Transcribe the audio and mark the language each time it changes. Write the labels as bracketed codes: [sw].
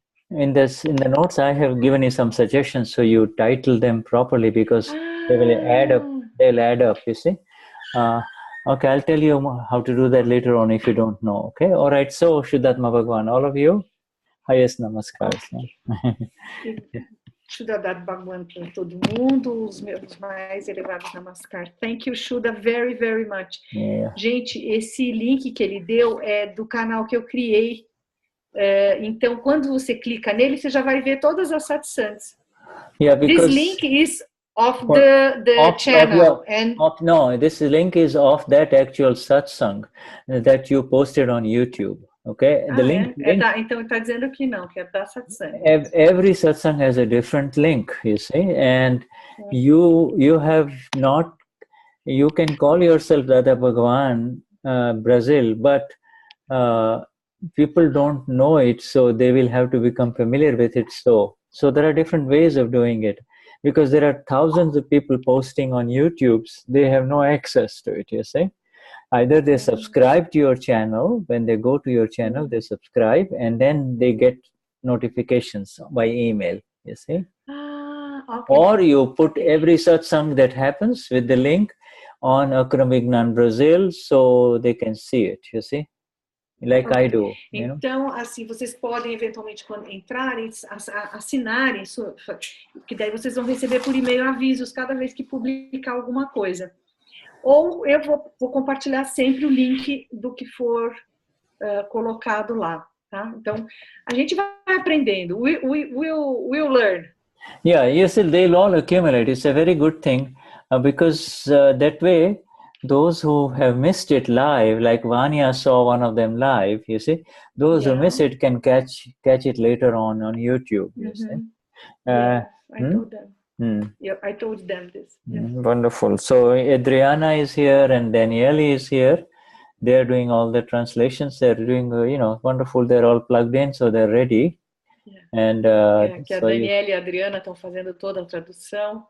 [en] In the notes, I have given you some suggestions, so you title them properly because they will add up. They'll add up. You see. Okay, I'll tell you how to do that later on if you don't know. Okay. All right. So Shuddhatma Bhagwan, all of you. Highest namaskars. [pt] Shuddha Dad Bhagwan para todo mundo, os meus mais elevados namaskar. [en] Thank you, Shuddha, very, very much. [pt] Gente, esse link que ele deu é do canal que eu criei. Então, quando você clica nele, você já vai ver todas as satsangs. [en] This link is of the channel. No, this link is of that actual satsang that you posted on YouTube. Okay, the link. [pt] Então está dizendo que não, que é da satsang. [en] Every satsang has a different link, you see, and you have not. You can call yourself Dada Bhagwan Brazil, but people don't know it, so they will have to become familiar with it. So there are different ways of doing it, because there are thousands of people posting on YouTube. They have no access to it, you see. Either they subscribe to your channel, when they go to your channel, they subscribe, and then they get notifications by email, you see. Okay. Or you put every satsang that happens with the link on Akram Vignan Brazil, so they can see it, you see. Like I do. [pt] Então, assim, vocês podem eventualmente, quando entrarem, assinarem, que daí vocês vão receber por e-mail avisos cada vez que publicar alguma coisa. Ou eu vou compartilhar sempre o link do que for colocado lá, tá? Então, a gente vai aprendendo. [en] We'll learn. Yeah, yes, they'll all accumulate. It's a very good thing because that way, those who have missed it live, like Vanya saw one of them live, you see, those who miss it can catch it later on YouTube, you see. Yes, I told them. Yeah, I told them this. Yes. Wonderful. So Adriana is here and Danielle is here. They're doing all the translations. They're doing, wonderful. They're all plugged in, so they're ready. And [pt] que a Danielle e a Adriana estão fazendo toda a tradução.